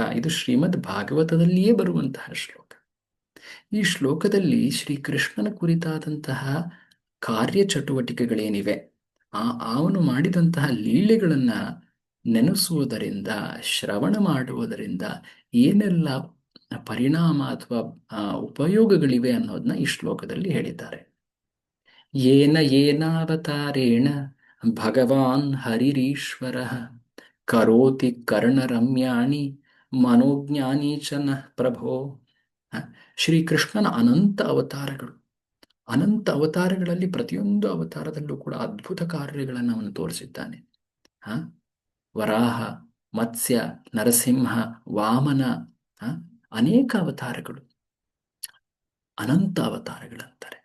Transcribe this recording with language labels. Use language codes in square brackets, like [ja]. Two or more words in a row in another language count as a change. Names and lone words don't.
[kn] ಇದು ಶ್ರೀಮದ್ ಭಾಗವತದಲ್ಲಿಯೇ ಬರುವಂತಹ ಶ್ಲೋಕ. ಈ ಶ್ಲೋಕದಲ್ಲಿ ಶ್ರೀಕೃಷ್ಣನ ಕುರಿತಾದಂತಹ ಕಾರ್ಯಚಟುವಟಿಕೆಗಳೇನಿವೆ, ಅವನು ಮಾಡಿದಂತಹ ಲೀಲೆಗಳನ್ನ ನೆನೆಸುವುದರಿಂದ, ಶ್ರವಣ ಮಾಡುವುದರಿಂದ ಏನೆಲ್ಲ ಪರಿಣಾಮ ಅಥವಾ ಉಪಯೋಗಗಳಿವೆ ಅನ್ನೋದನ್ನ ಈ ಶ್ಲೋಕದಲ್ಲಿ ಹೇಳಿದ್ದಾರೆ. [sa] ಏನಾವತಾರೇಣ ಭಗವಾನ್ ಹರಿರೀಶ್ವರ ಕರೋತಿ ಕರ್ಣರಮ್ಯಾಣಿ ಮನೋಜ್ಞಾನಿ ಚ ನಃ ಪ್ರಭೋ. [kn] ಶ್ರೀಕೃಷ್ಣನ ಅನಂತ ಅವತಾರಗಳಲ್ಲಿ ಪ್ರತಿಯೊಂದು ಅವತಾರದಲ್ಲೂ ಕೂಡ ಅದ್ಭುತ ಕಾರ್ಯಗಳನ್ನು ಅವನು ತೋರಿಸಿದ್ದಾನೆ. ವರಾಹ, ಮತ್ಸ್ಯ, ನರಸಿಂಹ, ವಾಮನ, ಅನೇಕ ಅವತಾರಗಳು, ಅನಂತ ಅವತಾರಗಳಂತಾರೆ.